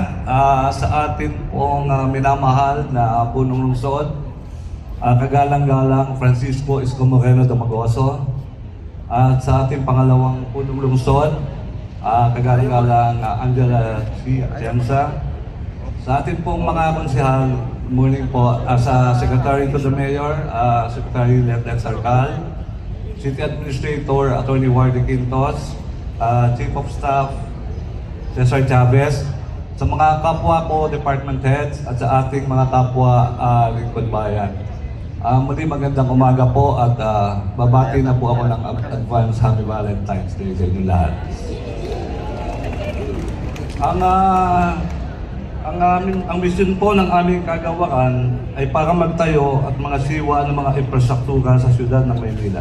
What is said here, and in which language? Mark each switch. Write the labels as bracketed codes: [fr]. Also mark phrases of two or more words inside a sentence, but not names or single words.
[tl] Sa atin pong minamahal na punong lungsod, kagalang-galang Francisco Isko Moreno Domagoso. At sa ating pangalawang punong lungsod, kagalang-galang Angela C. Atienza. Sa ating pong mga konsehal, morning po, sa [en] Secretary to the Mayor, [tl] Secretary Lieutenant Sarcal, [en] City Administrator Attorney [tl] Wardy Quintos, [en] Chief of Staff [tl] Cesar Chavez, sa mga kapwa ko [en] department heads [tl] at sa ating mga kapwa lingkod bayan. Muli magandang umaga po at babati na po ako ng [en] advance Happy Valentine's Day [tl] sa inyo lahat. Ang mission po ng aming kagawaran ay para magtayo at mga siwa ng mga infrastruktura sa siyudad ng Maynila.